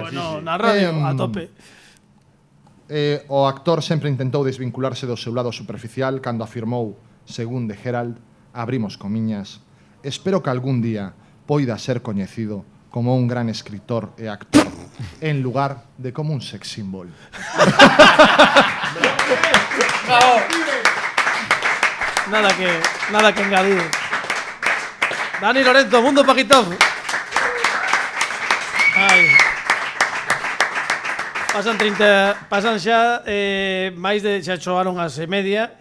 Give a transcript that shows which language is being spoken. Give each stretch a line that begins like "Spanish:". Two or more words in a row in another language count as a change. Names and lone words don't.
Galician: Bueno, na radio, a tope. O actor sempre intentou desvincularse do seu lado superficial cando afirmou, según The Herald, abrimos comiñas, espero que algún día poida ser coñecido como un gran escritor e actor en lugar de como un
English: sex symbol.
Galician: Nada que engadir. Dani Lorenzo, Mundo Paquitov. Ai. Pasan xa máis de xa choaron as 1:30.